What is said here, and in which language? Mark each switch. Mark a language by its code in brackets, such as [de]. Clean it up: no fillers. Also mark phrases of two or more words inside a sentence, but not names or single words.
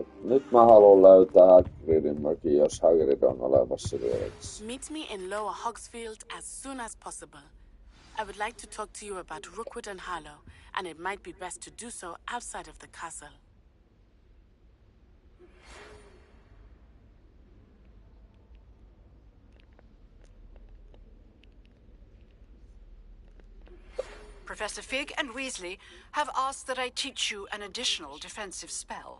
[fi] Nyt mä haluan löytää Hagridin mökin, jos Hagrid on olemassa vielä. [en] Meet me in Lower Hogsfield as soon as possible. I would like to talk to you about Rookwood and Harlow, and it might be best to do so outside of the castle. Professor Fig and Weasley have asked that I teach you an additional defensive spell.